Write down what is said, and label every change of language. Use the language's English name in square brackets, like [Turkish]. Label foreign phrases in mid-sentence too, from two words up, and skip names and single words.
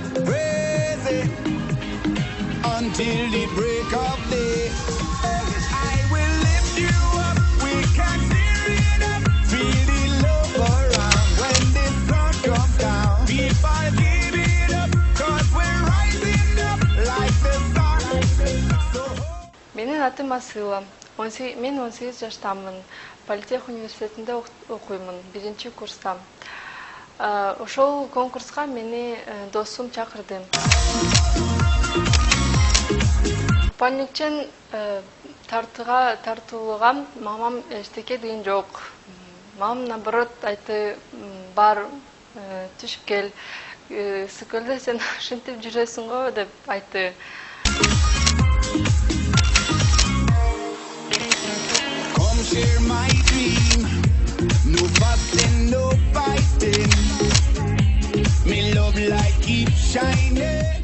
[English] until the break of day. I will lift you up, we can tear it up, feel the love around when the sun comes down. People give it up, cause we're rising up like the sun. [Kyrgyz] Менин атым Асыла. Мен 18 жаштамын. Политех университетинде окуймун, 1-курстам. Ошол конкурска мени досум чакырды. Купальникчен тартылган мамам эчтеке деген жок. Мамам наоборот айтты, бар түшүп кел, сүкөлдө сен ушинтип жүрөсүң го деп айтты. [English] Come share my dream. No fussing, no fighting. Me love light keep shining.